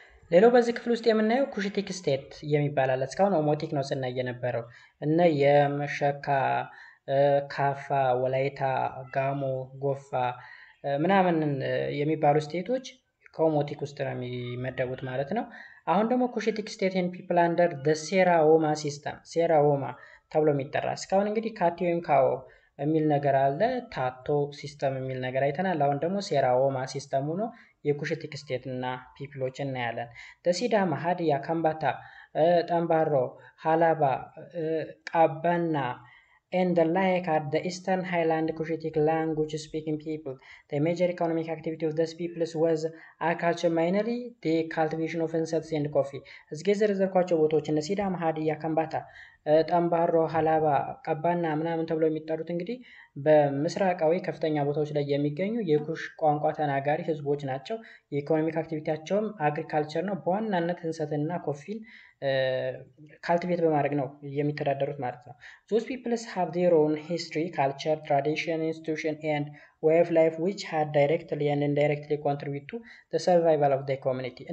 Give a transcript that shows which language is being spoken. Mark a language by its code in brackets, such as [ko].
[am] ሌላው በዚህ ክፍል ውስጥ የምናየው ኩሽቲክ ስቴት የሚባል አለ። እስካሁን ኦሞቲክ ነው ስናይ የነበረው። እነ የመሸካ፣ ካፋ፣ ወላይታ፣ ጋሞ፣ ጎፋ ምናምን የሚባሉ ስቴቶች ከኦሞቲክ ውስጥ ነው የሚመደቡት ማለት ነው። አሁን ደግሞ ኩሽቲክ [en] ስቴት ኤንድ ፒፕል አንደር ዘ [am] ሴራ ዎማ ሲስተም፣ ሴራ ዎማ ተብሎ የሚጠራ። እስካሁን እንግዲህ ካቲ ወይም ካዎ የሚል ነገር አለ፣ ታቶ ሲስተም የሚል ነገር አይተናል። አሁን ደግሞ ሴራ ዎማ ሲስተም ሆኖ የኩሽቲክ ስቴት እና ፒፕሎችን እናያለን። [en] ሲዳማ፣ ሀዲያ፣ ከምባታ፣ ጠምባሮ፣ ሀላባ፣ ቃባና and the like are the Eastern Highland Cushitic language speaking people. The major economic activity of these peoples was agriculture, mainly the cultivation of incense and coffee. [am] እዚህ የዘረዘርኳቸው ቦታዎች እነ ሲዳማ፣ ሀዲያ፣ ከምባታ፣ ጠምባሮ፣ ሀላባ፣ ቀባና ምናምን ተብለው የሚጠሩት እንግዲህ በምስራቃዊ ከፍተኛ ቦታዎች ላይ የሚገኙ የኩሽ ቋንቋ ተናጋሪ ህዝቦች ናቸው። የኢኮኖሚክ አክቲቪቲያቸውም አግሪካልቸር ነው። በዋናነት እንሰትና ኮፊን ካልቲቬት በማድረግ ነው የሚተዳደሩት ማለት ነው። [en] Those peoples have their own history, culture, tradition, institution and way of life which had directly and indirectly contribute to the survival of the community.